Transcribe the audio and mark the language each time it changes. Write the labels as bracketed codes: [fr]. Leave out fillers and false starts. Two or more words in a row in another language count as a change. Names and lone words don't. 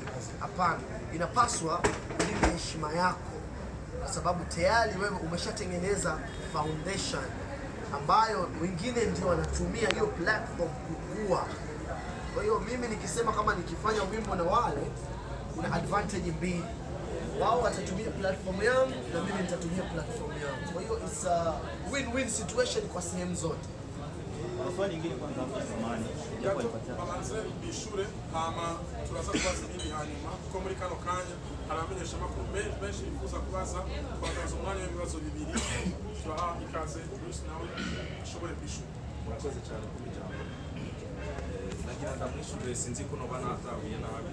[sw] Hapana, inapaswa ulinde heshima yako kwa sababu tayari wewe umeshatengeneza foundation ambayo wengine ndio wanatumia hiyo platform kukua. Kwa hiyo mimi nikisema kama nikifanya wimbo na wale kuna advantage mbili. Wao watatumia platform yangu na mimi nitatumia platform yangu. Kwa hiyo [en] it's a win-win situation [sw] kwa sehemu zote. Swali lingine kwanza hapo samani. [rn] Babanze bishure hama turaza kubaza ibindi hanyuma ko muri kano kanya aramenyesha makuru benshi bifuza kubaza twakaza umwanya w'ibibazo bibiri turaha ikaze Bruce nawe ashobore kwishura. Murakoze cyane kubijambo. Nagira ndamwishure sinzi ko noba natahuye nabi.